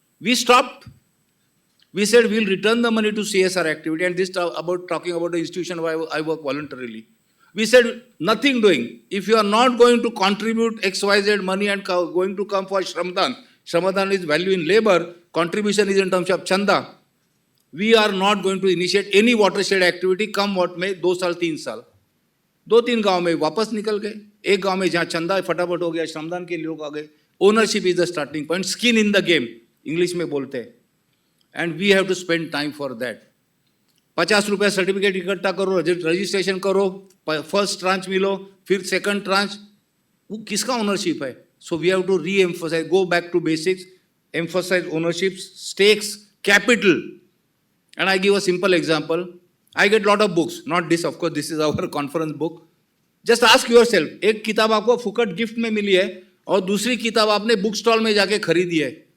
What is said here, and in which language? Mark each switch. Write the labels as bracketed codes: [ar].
[en] We stopped. We said we will return the money to CSR activity, and this about talking about the institution where I work voluntarily. We said nothing doing. If you are not going to contribute XYZ money and going to come for Shramdan, Shramdan is value in labor, contribution is in terms of chanda. We are not going to initiate any watershed activity, come what may, [hi] 2 साल 3 साल. 2-3 गांव में वापस निकल गए. एक गांव में जहाँ चंदा फटाफट हो गया, श्रमदान के लोग आ गए. [en] Ownership is the starting point. Skin in the game [hi] English में बोलते हैं. [en] And we have to spend time for that. [hi] 50 रुपया सर्टिफिकेट इकट्ठा करो, रजिस्ट्रेशन करो, फर्स्ट ट्रांच मिलो, फिर सेकंड ट्रांच. वो किसका ओनरशिप है? [en] So we have to reemphasise, go back to basics, emphasise ownership, stakes, capital. And I give a simple example. I get lot of books, not this, of course, this is our conference book. Just ask yourself, [hi] एक किताब आपको फुकट gift में मिली है और दूसरी किताब आपने बुक स्टॉल में जाके खरीदी है.